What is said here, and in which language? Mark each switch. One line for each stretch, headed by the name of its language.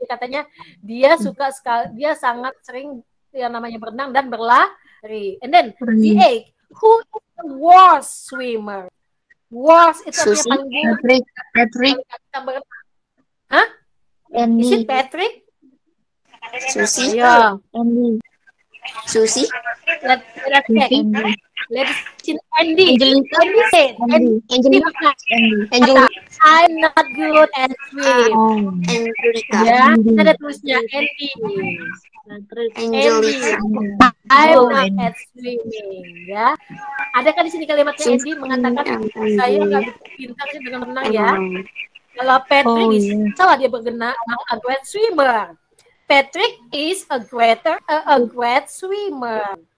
Indonesian: Katanya dia suka sekali, dia sangat sering yang namanya berenang dan berlari.
English: And then the egg, who is the worst swimmer?
Indonesian: Worst itu artinya paling buruk.
English: Patrick. Hah? Is it Patrick? Susie. Yeah. Susie. Let's check. Let's see. Andy. Angelica. I'm not good at swim. Angelica.
Indonesian: Ya, ada tulisnya Andy.
English: Angelica. I'm not at swimming.
Indonesian: Ya, ada kan di sini kalimatnya Andy mengatakan saya nggak pintar sih dengan renang ya. Kalau Patrick salah, dia bergena
English: a great swimmer. Patrick is a great swimmer.